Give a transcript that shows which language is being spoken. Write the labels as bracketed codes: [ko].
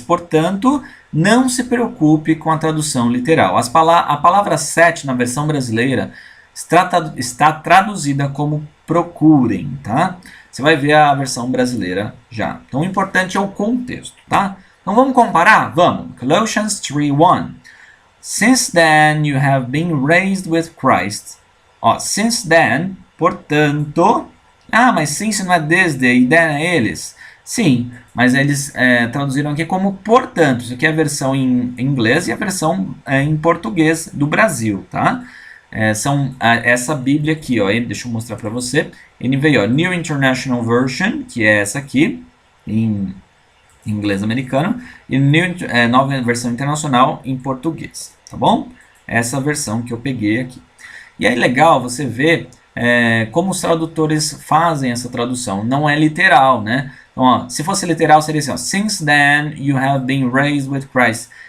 [pt] Portanto, não se preocupe com a tradução literal. A palavra set na versão brasileira está traduzida como procurem, tá? Você vai ver a versão brasileira já. Então, o importante é o contexto, tá? Então, vamos comparar? Vamos. Colossians 3:1. [en] Since then you have been raised with Christ. Since then, [pt] portanto... mas since não é desde e then é eles. Sim, mas eles traduziram aqui como portanto. Isso aqui é a versão em inglês e a versão em português do Brasil, tá? Essa Bíblia aqui, ó, deixa eu mostrar para você. Ele veio, New International Version, que é essa aqui, em inglês americano, e nova versão internacional em português, tá bom? Essa versão que eu peguei aqui. E aí legal você ver como os tradutores fazem essa tradução. Não é literal, né? Então, se fosse literal seria assim, [en] since then you have been raised with Christ.